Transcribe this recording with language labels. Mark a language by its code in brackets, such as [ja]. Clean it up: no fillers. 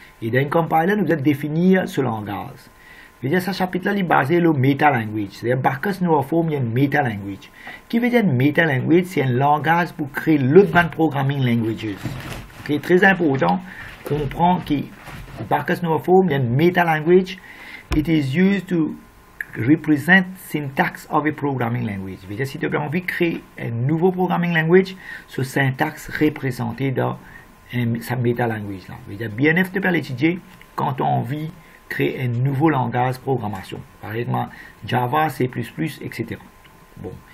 [fr] Et dans un compiler, nous devons définir ce langage. Veut dire, ce chapitre-là est basé sur le meta-language. C'est-à-dire, Backus Novaform, il y a une meta-language. Qui veut dire une meta-language? C'est un langage pour créer l'autre programming languages. C'est très important de comprendre que Backus Novaform, il y a une meta-language. [en] It is used to represent syntax of a programming language. [fr] Veut dire, si tu as envie de créer un nouveau programming language, ce syntaxe représenté dans sa meta-language. Veut dire, BNF, tu peux l'étudier quand tu as envie créer un nouveau langage de programmation. Par exemple, Java, C++, etc. Bon.